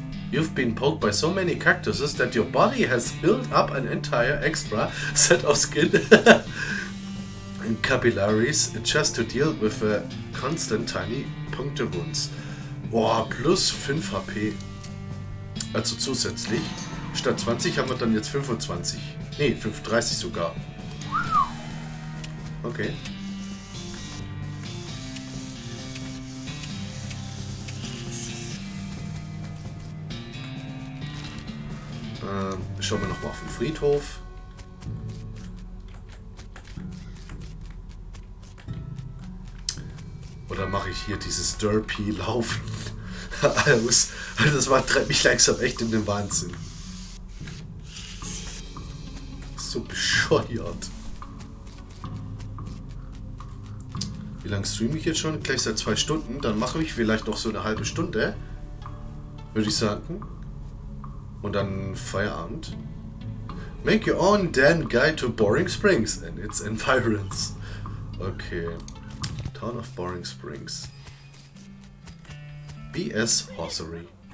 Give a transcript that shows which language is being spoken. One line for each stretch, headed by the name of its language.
English: You've been poked by so many cactuses that your body has built up an entire extra set of skin and capillaries just to deal with constant tiny puncture wounds.
German: Boah, plus 5 HP. Also zusätzlich. Statt 20 haben wir dann jetzt 25. Ne, 35 sogar. Okay. Schauen wir nochmal auf den Friedhof. Oder mache ich hier dieses Derpy laufen aus? Das treibt mich langsam echt in den Wahnsinn. So bescheuert. Wie lange streame ich jetzt schon? Gleich seit 2 Stunden. Dann mache ich vielleicht noch so eine halbe Stunde. Würde ich sagen. Und dann Feierabend.
English: Make your own damn guide to Boring Springs and its environs. Okay. Town of Boring Springs. BS Horsery.